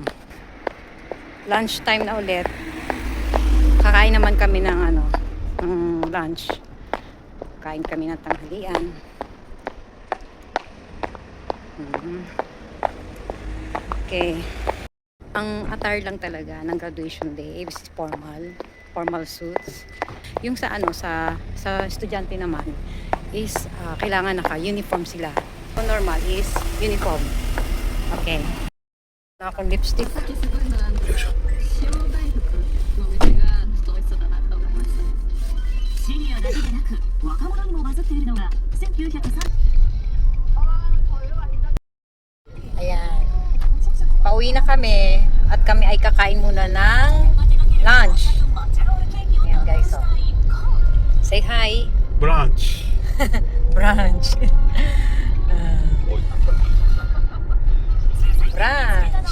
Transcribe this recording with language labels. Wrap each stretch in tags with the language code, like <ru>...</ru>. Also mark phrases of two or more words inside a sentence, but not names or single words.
<en>Lunch time</en> <tl>na ulit. Kakain naman kami ng lunch. Kain kami ng tanghalian. Okay. Ang attire lang talaga ng</tl> <en>graduation day</en> <tl>is</tl> <en>formal suits.</en> <tl>Yung sa estudyante naman is kailangan naka-uniform sila.</tl> <en>So normal is uniform. Okay.</en> <tl>Wala akong lipstick.</tl> <ja>シニアだけでなく若者にもバズっているのが1903</ja> <tl>Ayan. Pauwi na kami at kami ay kakain muna ng lunch. Ayan guys, oh.</tl> <en>Say hi.</en> <tl>Brunch. Brunch. Brunch.</tl>